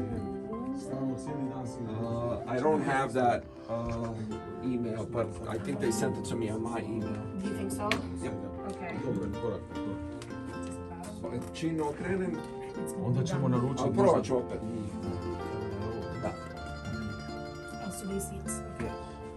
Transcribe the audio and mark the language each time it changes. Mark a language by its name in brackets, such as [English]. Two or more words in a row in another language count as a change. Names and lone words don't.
[English] I don't have that email, but I think they sent it to me on my email. Do you think so? Yep. Okay. [Croatian] Čim ne okrenem, Onda ćemo naručiti. ali probat ću opet. Da. [English] Oh, so these seats. Okay.